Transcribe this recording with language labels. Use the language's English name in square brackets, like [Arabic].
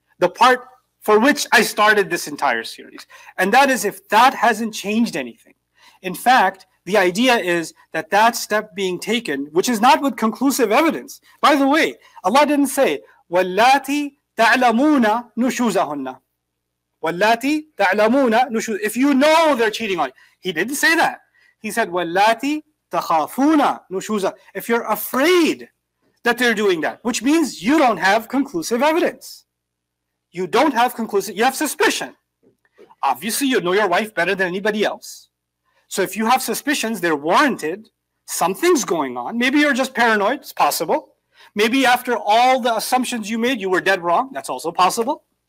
[English] The part for which I started this entire series. And that is if that hasn't changed anything. In fact, The idea is that that step being taken, which is not with conclusive evidence. By the way, Allah didn't say, [Arabic] وَاللَّاتِ تَعْلَمُونَ نُشُوزَهُنَّ. وَاللَّاتِ تَعْلَمُونَ نُشُوزَهُنَّ. [English] If you know they're cheating on you. He didn't say that. He said, [Arabic] وَاللَّاتِ تَخَافُونَ نُشُوزَهُنَّ. [English] If you're afraid that they're doing that, which means you don't have conclusive evidence. You don't have conclusive, you have suspicion. Obviously, you know your wife better than anybody else. So if you have suspicions, they're warranted. Something's going on. Maybe you're just paranoid. It's possible. Maybe after all the assumptions you made, you were dead wrong. That's also possible.